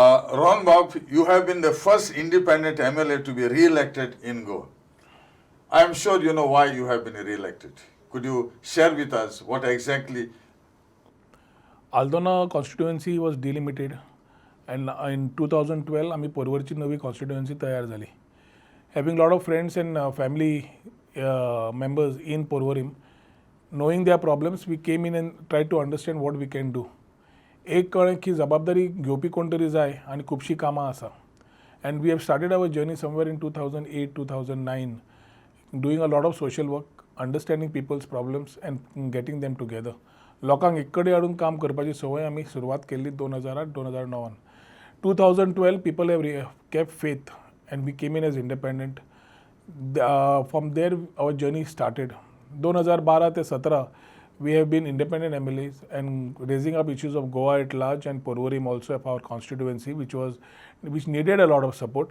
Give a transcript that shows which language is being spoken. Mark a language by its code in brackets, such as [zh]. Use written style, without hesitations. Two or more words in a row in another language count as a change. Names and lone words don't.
[en] Rohan Bab, you have been the first independent MLA to be re-elected in Goa. I am sure you know why you have been re-elected. Could you share with us what exactly? Aldona constituency was delimited. And in 2012, [kok] आम्ही पोरवरची नवी कॉन्स्टिट्युएन्सी तयार झाली. [en] Having lot of friends and family members in Porvorim, knowing their problems, we came in and tried to understand what we can do. [kok] एक कळ्ळें की जबाबदारी घेवपी कोण तरी जाय आनी खुबशीं कामां आसा. [en] And we have started our journey somewhere in 2008, 2009, doing a lot of social work, understanding people's problems and getting them together. [kok] लोकांक एक कडेन हाडून काम करपाची संवय आमी सुरवात केल्ली 2008-2009. [en] 2012, people have kept faith and we came in as independent. From there, our journey started. 2012 to 17, we have been independent MLAs and raising up issues of Goa at large and Porvorim also of our constituency, which needed a lot of support.